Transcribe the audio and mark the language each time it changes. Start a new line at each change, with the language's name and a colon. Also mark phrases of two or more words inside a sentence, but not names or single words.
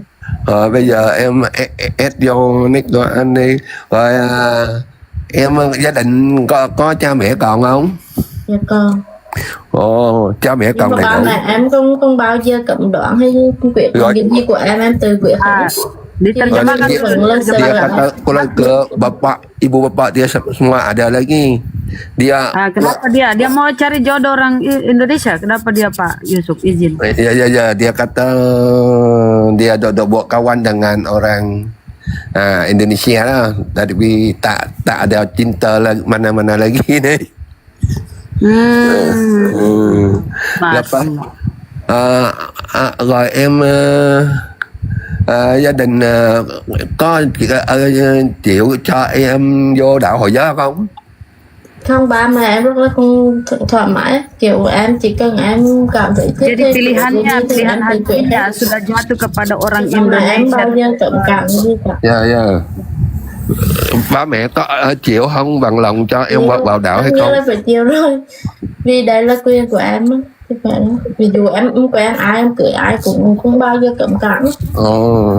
Vietnamese: bây giờ em add vô nick của anh đi. Rồi em gia đình có cha mẹ còn không? Dạ còn. Cha mẹ còn đầy đủ. Mẹ em không bao giờ cấm đoán hay quyết định gì của em tự quyết hết.
Indonesian: Diterjemahkan
Malay: dia kata kalau ke ibu bapak dia semua ada lagi. Dia
Indonesian: kenapa dia mau cari jodoh orang Indonesia? Kenapa dia Pak Yusuf izin?
Malay: Ya dia kata dia dah buat kawan dengan orang Indonesia lah, tapi tak ada cinta mana-mana lagi ni.
Vietnamese: Rồi em gia đình có chịu cho em vô đạo Hồi giáo không? Không, ba mẹ em rất là thoải mái, kiểu em chỉ cần em cảm thấy thích
Indonesian: Jadi pilihan hatinya sudah jatuh kepada orang
Vietnamese: mà em bao
Indonesian: Indonesia.
Vietnamese: giờ cảm cảm gì cả. Dạ dạ. Ba mẹ có chịu không, bằng lòng cho em vào đạo hay Tất nhiên không? là phải chịu rồi, vì đây là quyền của em á. Chứ phải ví dụ em quen ai, em cưới ai cũng không bao giờ cấm cản, Ồ.